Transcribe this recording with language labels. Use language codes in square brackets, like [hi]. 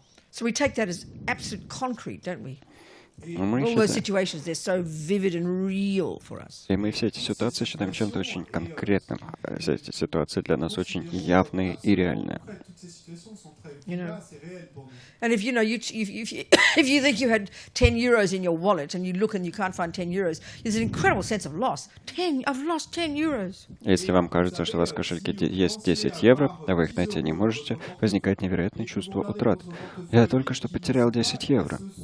[en] So we take that as absolute concrete, don't we? [ru] Мы [en] All those [ru] считаем, [en] situations, they're so vivid and real for us. [ru] и мы все эти ситуации считаем чем-то очень конкретным. Все эти ситуации для нас очень явные и реальные. [en] You know, and if if you think you had 10 euros in your wallet and you look and you can't find 10 euros, there's an incredible sense of loss. I've lost 10 euros. [ru] Если вам кажется, что у вас в кошельке есть 10 евро, а вы их найти не можете, возникает невероятное чувство утраты. Я только что потерял 10 евро.